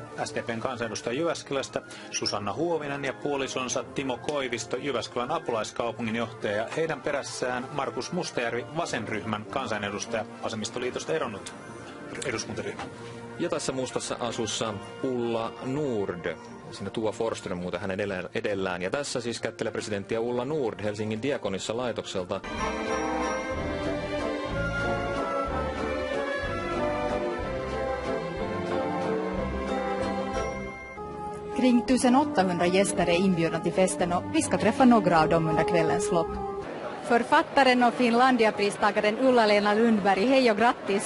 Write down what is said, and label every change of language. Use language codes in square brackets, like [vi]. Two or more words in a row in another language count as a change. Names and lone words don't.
[fi] SDP:n kansanedustaja Jyväskylästä Susanna Huovinen ja puolisonsa Timo Koivisto, Jyväskylän apulaiskaupunginjohtaja, ja heidän perässään Markus Mustajärvi, Vasenryhmän kansanedustaja, Vasemmistoliitosta eronnut eduskuntaryhmä. Ja tässä mustassa asussa Ulla Nord. Siinä Tua Forsström muuten hänen edellään. Ja tässä siis kättelee presidenttiä Ulla Nord Helsingin Diakonissa laitokselta. [sv] Kring 1800 gäster är inbjudna till festen och vi ska träffa några av dem under kvällens lopp. Författaren och Finlandiapristagaren Ulla-Lena Lundberg, hej och grattis!